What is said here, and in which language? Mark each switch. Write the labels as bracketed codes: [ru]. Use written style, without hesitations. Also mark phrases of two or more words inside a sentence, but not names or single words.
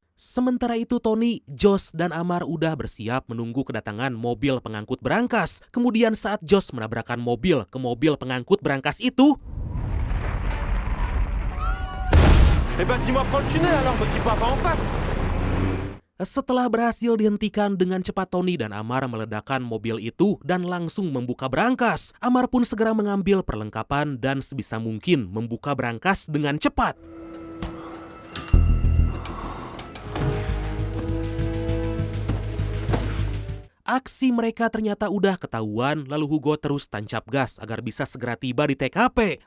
[id] Sementara itu Tony, Josh, dan Amar udah bersiap menunggu kedatangan mobil pengangkut berangkas. Kemudian saat Josh menabrakkan mobil ke mobil pengangkut berangkas itu, [fr] Eh ben dis-moi, prends le tunnel alors, me dis pas en face. [id] setelah berhasil dihentikan dengan cepat, Tony dan Amar meledakkan mobil itu dan langsung membuka berangkas. Amar pun segera mengambil perlengkapan dan sebisa mungkin membuka berangkas dengan cepat. Aksi mereka ternyata udah ketahuan, lalu Hugo terus tancap gas agar bisa segera tiba di TKP.